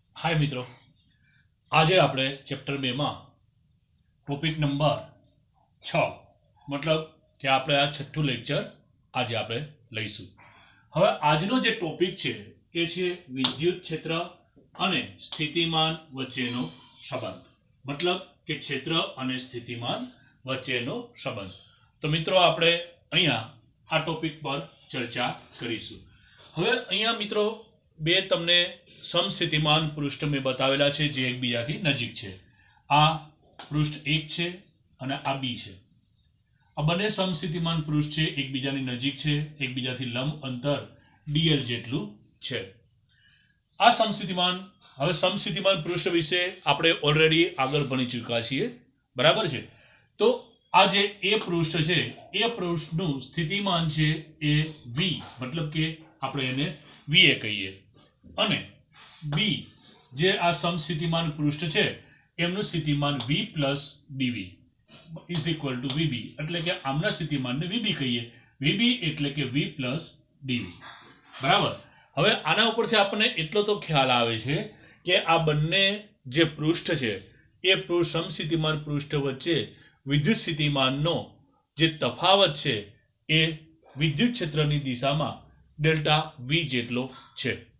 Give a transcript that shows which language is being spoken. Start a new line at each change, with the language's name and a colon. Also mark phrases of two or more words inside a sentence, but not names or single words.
Gujarati: હાય મિત્રો, આજ આપણે ચેપ્ટર 2 માં ટોપિક નંબર 6 મતલબ કે આપણે આ છઠ્ઠું લેક્ચર આજ આપણે લઈશું। હવે આજનો જે ટોપિક છે એ છે વિદ્યુત ક્ષેત્ર અને સ્થિતિમાન વચ્ચેનો સંબંધ, મતલબ કે ક્ષેત્ર અને સ્થિતિમાન વચ્ચેનો સંબંધ। તો મિત્રો આપણે અહીંયા આ ટોપિક પર ચર્ચા કરીશું। હવે અહીંયા મિત્રો બે તમને સમસ્થિતિમાન પૃષ્ઠ માં બતાવેલા છે જે એકબીજાથી નજીક છે। આ પૃષ્ઠ 1 છે અને આ બી છે। આ બંને સમસ્થિતિમાન પૃષ્ઠ છે એકબીજાની નજીક છે, એકબીજાથી લંબ અંતર dl જેટલું છે। આ સમસ્થિતિમાન હવે સમસ્થિતિમાન પૃષ્ઠ વિશે આપણે ઓલરેડી આગળ ભણી ચૂક્યા છીએ, બરાબર છે। તો આ જે એ પૃષ્ઠ છે એ પૃષ્ઠનું સ્થિતિમાન છે એ v, મતલબ કે આપણે એને va કહીએ, અને બી જે આ સમસ્થિતિમાન પૃષ્ઠ છે એમનું સ્થિતિમાન v પ્લસ dv
English: is equal to
Gujarati: vb, એટલે કે આમના સ્થિતિમાનને vb કહીએ। vb એટલે કે v પ્લસ dv, બરાબર। હવે આના ઉપરથી આપણને એટલો તો ખ્યાલ આવે છે કે આ બંને જે પૃષ્ઠ છે એ સમસ્થિતિમાન પૃષ્ઠ વચ્ચે વિદ્યુત સ્થિતિમાનનો જે તફાવત છે એ વિદ્યુત ક્ષેત્રની દિશામાં ડેલ્ટા v જેટલો છે।